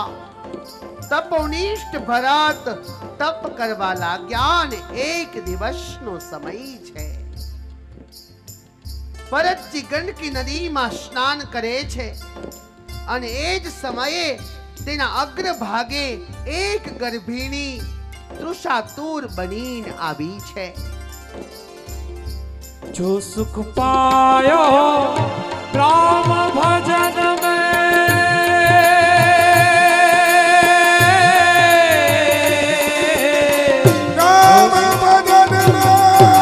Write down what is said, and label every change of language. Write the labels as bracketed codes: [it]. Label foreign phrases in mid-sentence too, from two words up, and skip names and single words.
[gu] તપોનિષ્ઠ ભરત તપ કરવા લાગ્યા અને એક દિવસનો સમય છે. ભરતજી ગંડકી નદીમાં સ્નાન કરે છે અને એ જ સમયે તેના અગ્રભાગે એક ગર્ભિણી તૃષાતુર બનીને આવી છે. [hi] जो सुख पायो राम भजन में, राम भजन में,